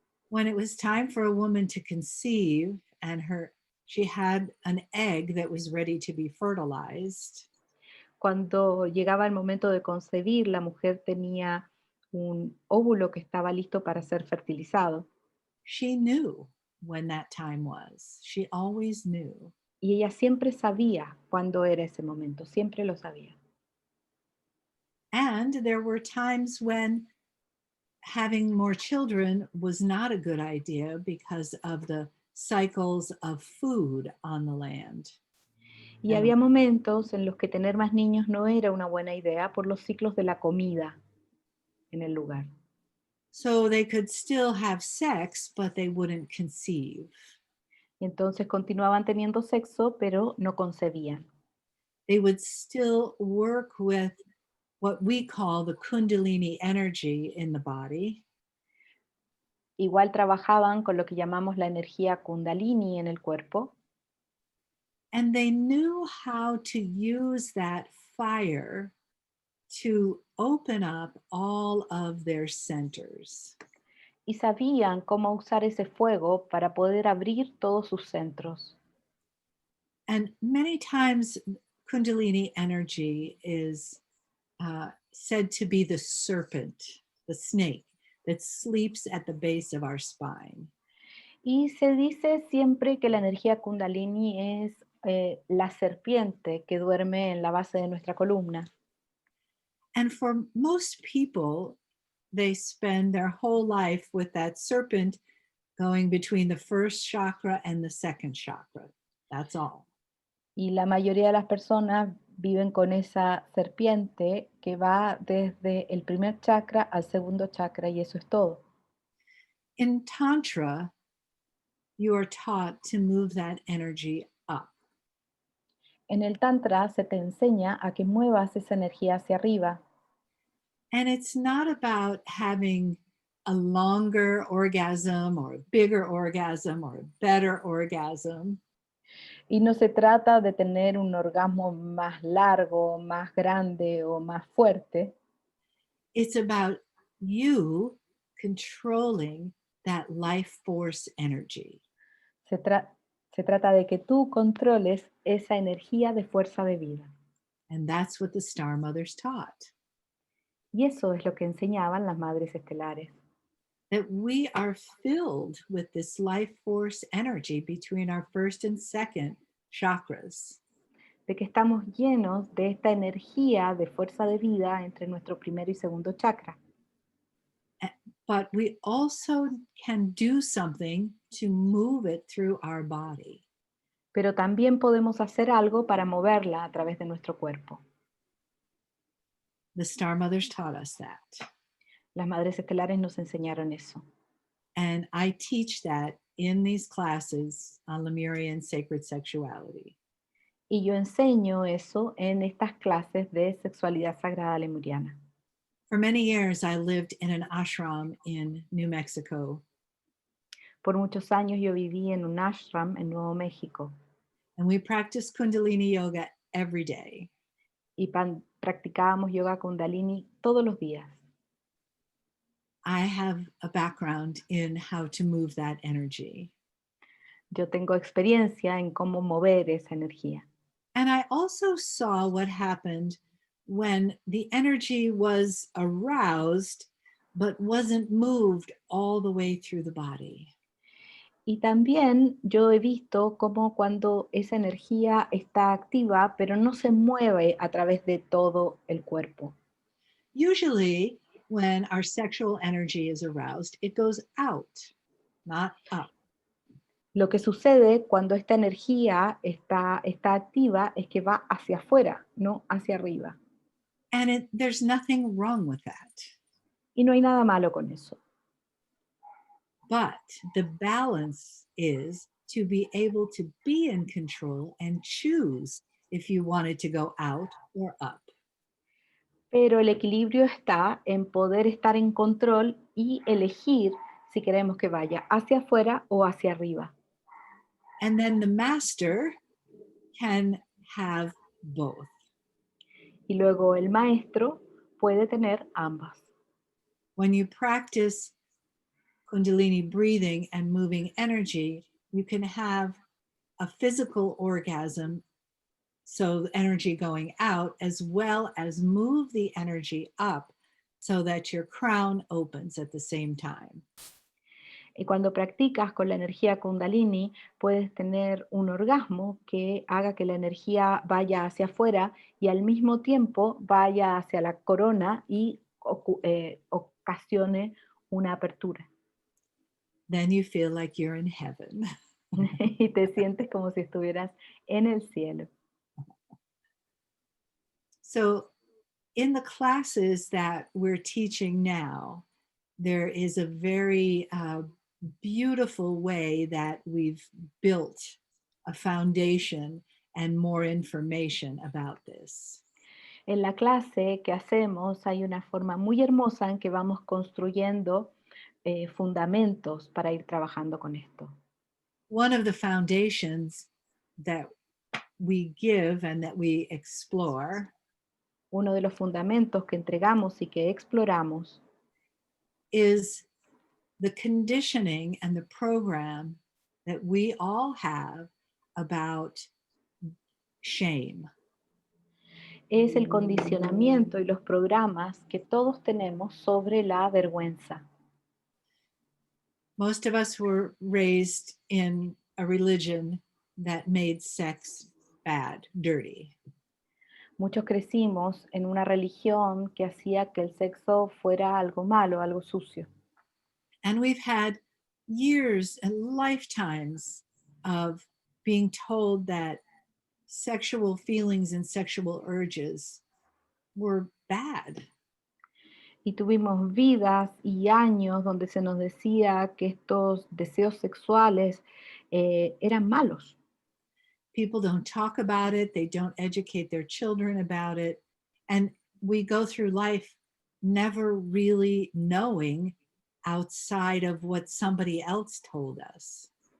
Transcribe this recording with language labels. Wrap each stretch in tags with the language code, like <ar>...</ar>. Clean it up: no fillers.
<en>When it was time for a woman to conceive and she had an egg that was ready to be fertilized,</en> <es>Cuando llegaba el momento de concebir, la mujer tenía un óvulo que estaba listo para ser fertilizado.</es> <en>she knew when that time was. She always knew.</en> <es>Y ella siempre sabía cuándo era ese momento, siempre lo sabía.</es> <en>And there were times when having more children was not a good idea because of the cycles of food on the land.</en> <es>Y había momentos en los que tener más niños no era una buena idea por los ciclos de la comida en el lugar.</es> <en>So they could still have sex, but they wouldn't conceive.</en> <es>Y entonces continuaban teniendo sexo, pero no concebían.</es> <en>They would still work with what we call the Kundalini energy in the body.</en> <es>Igual trabajaban con lo que llamamos la energía Kundalini en el cuerpo.</es> <en>And they knew how to use that fire to open up all of their centers.</en> <es>Y sabían cómo usar ese fuego para poder abrir todos sus centros.</es> <en>And many times, Kundalini energy is said to be the serpent, the snake that sleeps at the base of our spine.</en> <es>Y se dice siempre que la energía Kundalini es la serpiente que duerme en la base de nuestra columna.</es> <en>And for most people, they spend their whole life with that serpent going between the first chakra and the second chakra. That's all.</en> <es>Y la mayoría de las personas viven con esa serpiente que va desde el primer chakra al segundo chakra y eso es todo.</es> <en>In Tantra, you are taught to move that energy up.</en> <es>En el Tantra se te enseña a que muevas esa energía hacia arriba.</es> <en>And it's not about having a longer orgasm or a bigger orgasm or a better orgasm.</en> <es>Y no se trata de tener un orgasmo más largo, más grande o más fuerte.</es> <en>It's about you controlling that life force energy.</en> <es>Se trata de que tú controles esa energía de fuerza de vida.</es> <en>And that's what the Star Mothers taught.</en> <es>Y eso es lo que enseñaban las madres estelares.</es> <en>That we are filled with this life force energy between our first and second chakras.</en> <es>De que estamos llenos de esta energía de fuerza de vida entre nuestro primero y segundo chakra.</es> <en>But we also can do something to move it through our body.</en> <es>Pero también podemos hacer algo para moverla a través de nuestro cuerpo.</es> <en>The Star Mothers taught us that.</en> <es>Las madres estelares nos enseñaron eso.</es> <en>And I teach that in these classes on Lemurian sacred sexuality.</en> <es>Y yo enseño eso en estas clases de sexualidad sagrada lemuriana.</es> <en>For many years, I lived in an ashram in New Mexico,</en> <es>Por muchos años yo viví en un ashram en Nuevo México</es> <en>and we practiced Kundalini yoga every day.</en> <es>y practicábamos yoga kundalini todos los días.</es> <en>I have a background in how to move that energy.</en> <es>Yo tengo experiencia en cómo mover esa energía.</es> <en>And I also saw what happened when the energy was aroused, but wasn't moved all the way through the body.</en> <es>Y también yo he visto cómo cuando esa energía está activa, pero no se mueve a través de todo el cuerpo.</es> <en>Usually, when our sexual energy is aroused, it goes out, not up.</en> <es>Lo que sucede cuando esta energía está activa es que va hacia afuera, no hacia arriba.</es> <en>And there's nothing wrong with that.</en> <es>Y no hay nada malo con eso.</es> <en>But the balance is to be able to be in control and choose if you wanted to go out or up.</en> <es>Pero el equilibrio está en poder estar en control y elegir si queremos que vaya hacia afuera o hacia arriba.</es> <en>And then the master can have both.</en> <es>Y luego el maestro puede tener ambas.</es> <en>When you practice Kundalini breathing and moving energy, you can have a physical orgasm, so the energy going out, as well as move the energy up so that your crown opens at the same time.</en> <es>Y cuando practicas con la energía kundalini, puedes tener un orgasmo que haga que la energía vaya hacia afuera y al mismo tiempo vaya hacia la corona y ocasione una apertura.</es> <en>Then you feel like you're in heaven.</en> <es>Y te sientes como si estuvieras en el cielo.</es> <en>So in the classes that we're teaching now, there is a very beautiful way that we've built a foundation and more information about this.</en> <es>En la clase que hacemos hay una forma muy hermosa en que vamos construyendo fundamentos para ir trabajando con esto.</es> <en>One of the foundations that we give and that we explore</en> <es>Uno de los fundamentos que entregamos y que exploramos</es> <en>is the conditioning and the program that we all have about shame.</en> <es>es el condicionamiento y los programas que todos tenemos sobre la vergüenza.</es> <en>Most of us were raised in a religion that made sex bad, dirty.</en> <es>Muchos crecimos en una religión que hacía que el sexo fuera algo malo, algo sucio.</es> <en>And we've had years and lifetimes of being told that sexual feelings and sexual urges were bad.</en> <es>Y tuvimos vidas y años donde se nos decía que estos deseos sexuales eran malos.</es> <en>People don't talk about it, they don't educate their children about it, and we go through life never really knowing outside of what somebody else told us.</en>